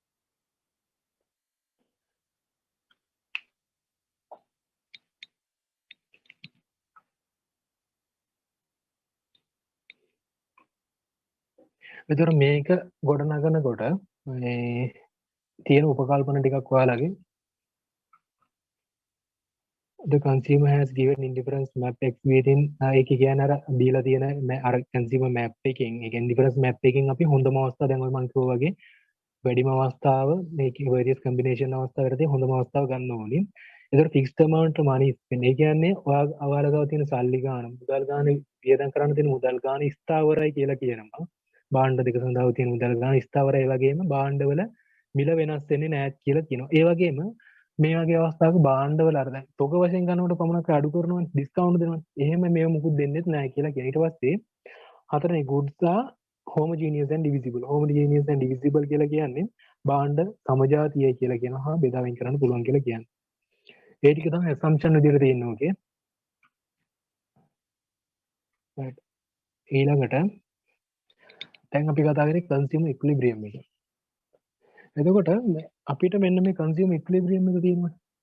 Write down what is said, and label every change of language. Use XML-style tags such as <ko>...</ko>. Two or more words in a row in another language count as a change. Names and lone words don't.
<si>ඒතර මේක ගොඩනගනකොට මේ තියෙන උපකල්පන ටිකක් ඔයාලගේ</si> <en>the consumer has given indifference map x within</en> <si>ඒක කියන්නේ අර දීලා තියෙන අර</si> <en>consumer map</en> <si>එකකින් ඒ කියන්නේ</si> <en>indifference map</en> <si>එකකින් අපි හොඳම අවස්ථාව දැන් ඔය මම කිව්වා වගේ වැඩිම අවස්ථාව මේකේ</si> <en>various combination</en> <si>අවස්ථාවකදී හොඳම අවස්ථාව ගන්න ඕනේ. ඒතර</si> <en>fixed amount money spend</en> <si>ඒ කියන්නේ ඔයාලා ගාව තියෙන සල්ලි ගාන මුදල් ගාන වියදම් කරන්න තියෙන මුදල් ගාන ස්ථාවරයි කියලා කියනවා. භාණ්ඩ දෙක සඳහා තියෙන මුදල් ගාන ස්ථාවරයි. ඒ වගේම භාණ්ඩවල මිල වෙනස් වෙන්නේ නැහැ කියලා කියනවා. ඒ වගේම මේ වගේ අවස්ථාවක භාණ්ඩවල අර දැන් තොග වශයෙන් ගන්නකොට පමණක් අඩු කරනවනේ ඩිස්කවුන්ට් දෙනවනේ. එහෙම මේව මුකුත් දෙන්නෙත් නැහැ කියලා කියන. ඊට පස්සේ හතරනේ</si> <en>goods are homogeneous and divisible. homogeneous and divisible</en> <si>කියලා කියන්නේ භාණ්ඩ සමජාතීයයි කියලා කියනවා. හා බෙදා වෙන් කරන්න පුළුවන් කියලා කියන්නේ. ඒ ටික තමයි assumption විදිහට තියෙන්නේ</si> <en>okay. right</en> <si>ඊළඟට දැන් අපි කතා කරේ</si> <en>consumer equilibrium</en> <si>එක. එතකොට අපිට මෙන්න මේ</si> <en>consumer equilibrium</en> <si>එක තියෙනවා.</si>